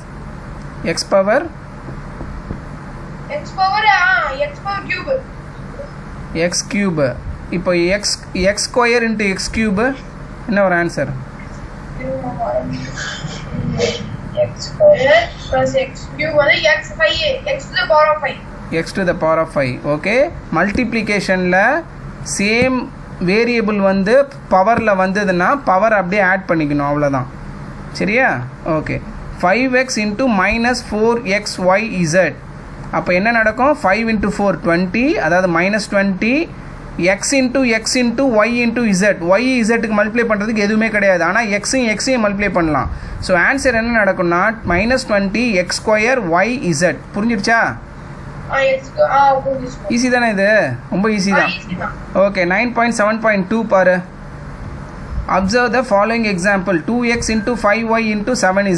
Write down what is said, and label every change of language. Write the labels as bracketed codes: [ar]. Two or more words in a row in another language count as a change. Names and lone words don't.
[ta] x பவர் cube. x³. இப்போ x² × x³ என்ன ஒரு ஆன்சர்? [en] x² + x³ வந்து x to the power of 5. x to the power of 5. [ta] ஓகே, மல்டிப்ளிகேஷனில் [en] same variable [ta] வந்து பவரில் வந்ததுன்னா பவர் அப்படியே ஆட் பண்ணிக்கணும், அவ்வளோதான், சரியா? ஓகே, 5x × -4xyz. அப்போ என்ன நடக்கும்? 5 × 4 20, அதாவது -20. x × x × y × z. y zக்கு மல்டிப்ளை பண்ணுறதுக்கு எதுவுமே கிடையாது, ஆனால் எக்ஸையும் மல்டிப்ளை பண்ணலாம். [en] so answer [ta] என்ன நடக்கும்னா -20 x² yz. புரிஞ்சிடுச்சா? ஈஸி தானே இது? ரொம்ப ஈஸி தான். ஓகே, 9.7.2 பாரு. [en] observe the following example, [ta] 2x × 5y × 7z.